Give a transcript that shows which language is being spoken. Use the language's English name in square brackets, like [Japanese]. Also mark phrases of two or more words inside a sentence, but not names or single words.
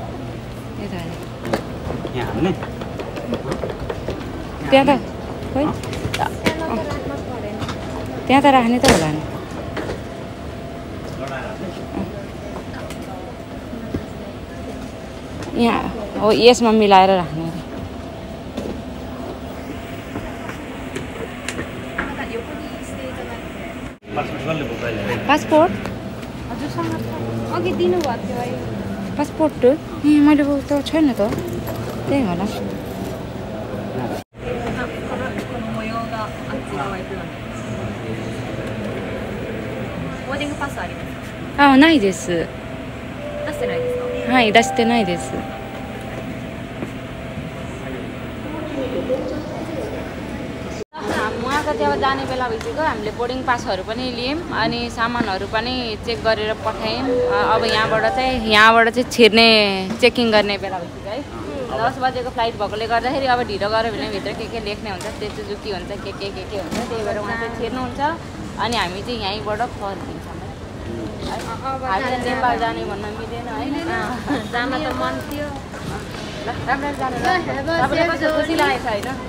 [Nepali] त्यहाँ त खोइ त्यहाँ त राख्ने त होला नि यहाँ हो यसमा मिलाएर राख्ने पासपोर्ट हजुरसँग अघि दिनुभएको थियो पासपोर्ट मैले त छैन त त्यही होला [Japanese] ないです。出してないですか？はい、出してないです。 [Nepali] उहाँको चाहिँ अब जाने बेला भइसक्यो हामीले [English] boarding passes [Nepali] पनि लियौँ अनि सामानहरू पनि चेक गरेर पठायौँ अब यहाँबाट चाहिँ छिर्ने चेकिङ गर्ने बेला भइसक्यो है 10 बजेको फ्लाइट भएकोले गर्दाखेरि अब ढिलो गऱ्यो भने भित्र के लेख्ने हुन्छ त्यो जुकी हुन्छ के हुन्छ त्यही भएर उहाँ चाहिँ छिर्नुहुन्छ अनि हामी चाहिँ यहीँबाट फर्किन्छौँ हामीले नेपाल जाने भन्न मिलेन है जान त मन थियो राम्रो जानु तपाईँलाई कस्तो खुसी लागेको छ होइन